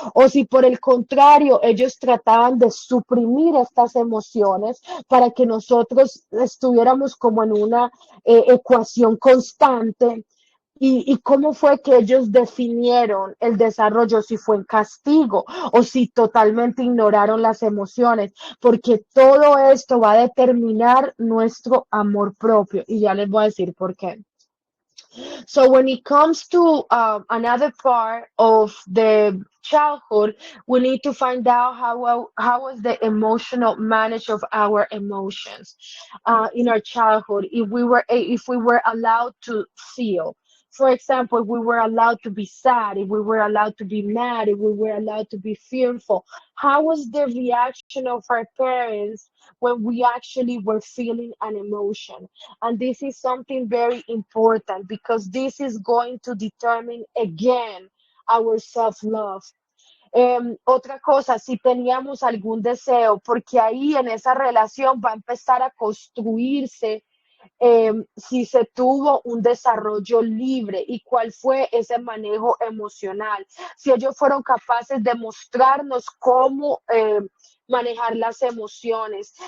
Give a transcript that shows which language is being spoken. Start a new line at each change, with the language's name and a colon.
Spanish: O si por el contrario ellos trataban de suprimir estas emociones para que nosotros estuviéramos como en una ecuación constante. Y cómo fue que ellos definieron el desarrollo, si fue en castigo o si totalmente ignoraron las emociones, porque todo esto va a determinar nuestro amor propio. Y ya les voy a decir por qué.
English: So when it comes to another part of the childhood, we need to find out how was the emotional manage of our emotions in our childhood. If we were allowed to feel. For example, if we were allowed to be sad, if we were allowed to be mad, if we were allowed to be fearful, how was the reaction of our parents when we actually were feeling an emotion? And this is something very important because this is going to determine again our self-love.
Spanish: Otra cosa, si teníamos algún deseo, porque ahí en esa relación va a empezar a construirse si se tuvo un desarrollo libre y cuál fue ese manejo emocional, si ellos fueron capaces de mostrarnos cómo manejar las emociones.